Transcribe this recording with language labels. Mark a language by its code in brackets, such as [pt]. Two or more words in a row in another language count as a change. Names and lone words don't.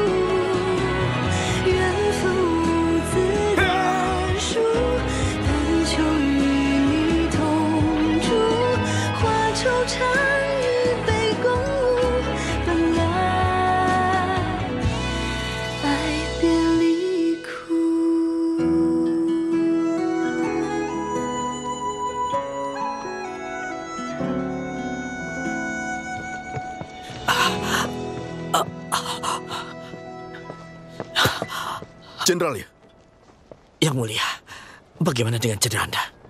[zh] 缘分无字的书，但求与你同住，化惆怅与悲共舞，本来爱别离苦。 [id] Jenderal ya? Yang Mulia, bagaimana dengan cedera Anda?